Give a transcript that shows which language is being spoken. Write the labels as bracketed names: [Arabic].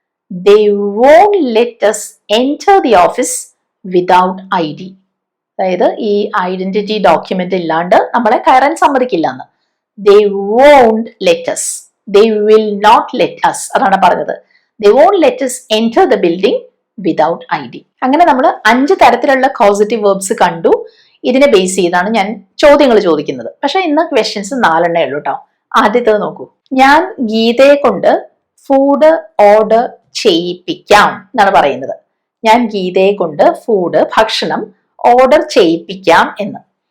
[English] They won't let us enter the office without ID. [Malayalam] അതായത് ഈ identity document ഇല്ലാണ്ട് നമ്മളെ കയറാൻ സമ്മതിക്കില്ല എന്ന്. [English] They won't let us. They will not let us. [Malayalam] അതാണ് പറഞ്ഞത്. [English] They won't let us enter the building without ID. [Malayalam] അങ്ങനെ നമ്മൾ 5 തരത്തിലുള്ള കോസറ്റീവ് വേർബ്സ് കണ്ടു. ഇതിനെ ബേസ് ചെയ്താണ് ഞാൻ ചോദ്യങ്ങൾ ചോദിക്കുന്നത്. പക്ഷെ ഇന്ന് ക്വസ്റ്റ്യൻസ് 4 ഉള്ളൂ കേട്ടോ. ആദ്യത്തേത് നോക്കൂ. ഞാൻ ഗീതയെ കൊണ്ട് ഫുഡ് ഓർഡർ ചെയ്യിപ്പിക്കാം എന്നാണ് പറയുന്നത്. ഞാൻ ഗീതയെ കൊണ്ട് ഭക്ഷണം ഓർഡർ ചെയ്യിപ്പിക്കാം എന്ന്.